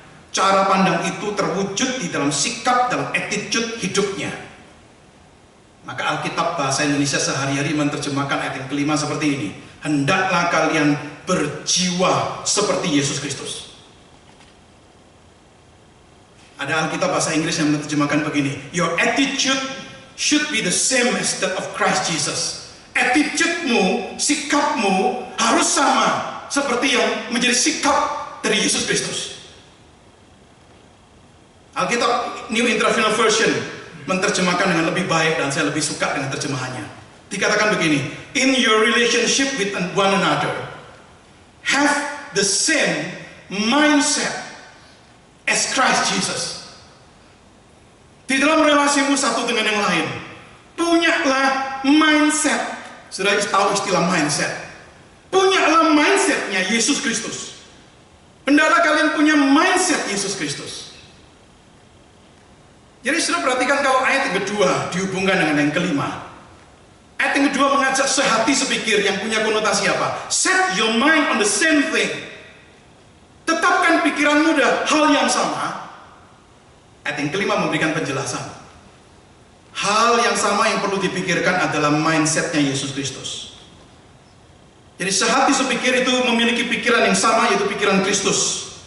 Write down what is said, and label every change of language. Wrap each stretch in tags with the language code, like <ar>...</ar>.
<id>Cara pandang itu terwujud di dalam sikap, dalam attitude hidupnya. Maka Alkitab bahasa Indonesia sehari-hari menerjemahkan ayat yang kelima seperti ini. Hendaklah kalian berjiwa seperti Yesus Kristus. Ada Alkitab bahasa Inggris yang menerjemahkan begini.</id> <en>Your attitude should be the same as that of Christ Jesus.</en> <id>Attitude-mu, sikapmu harus sama seperti yang menjadi sikap dari Yesus Kristus. Alkitab New International Version menerjemahkan dengan lebih baik, dan saya lebih suka dengan terjemahannya. Dikatakan begini,</id> <en>in your relationship with one another, have the same mindset as Christ Jesus.</en> <id>Di dalam relasimu satu dengan yang lain, punyalah mindset. Sudah tahu istilah mindset? Punyalah mindsetnya Yesus Kristus. Hendaklah kalian punya mindset Yesus Kristus. Jadi sudah perhatikan kalau ayat yang kedua dihubungkan dengan yang kelima. Ayat yang kedua mengajak sehati sepikir yang punya konotasi apa?</id> <en>Set your mind on the same thing.</en> <id>Tetapkan pikiranmu pada hal yang sama. Ayat yang kelima memberikan penjelasan. Hal yang sama yang perlu dipikirkan adalah mindsetnya Yesus Kristus. Jadi sehati sepikir itu memiliki pikiran yang sama, yaitu pikiran Kristus.</id>